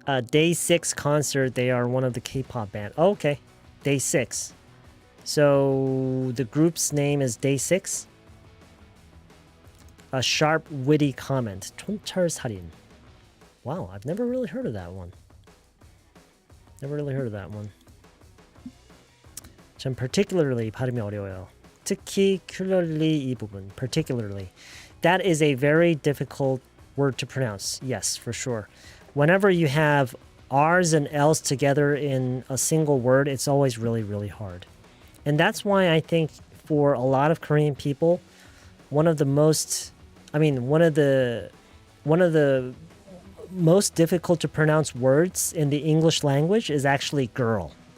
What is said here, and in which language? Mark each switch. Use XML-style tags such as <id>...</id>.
<en>Day 6 concert. They are one of the K-pop band. Oh, okay. Day 6. So the group's name is Day 6. A sharp, witty comment. 촌철살인. Wow, I've never really heard of that one.</en> <ko>전 particularly 발음이 어려워요. 특히 particularly 이 부분.</ko> <en>Particularly. That is a very difficult word to pronounce. Yes, for sure. Whenever you have R's and L's together in a single word, it's always really, really hard. And that's why I think for a lot of Korean people, one of the most difficult to pronounce words in the English language is actually girl.</en>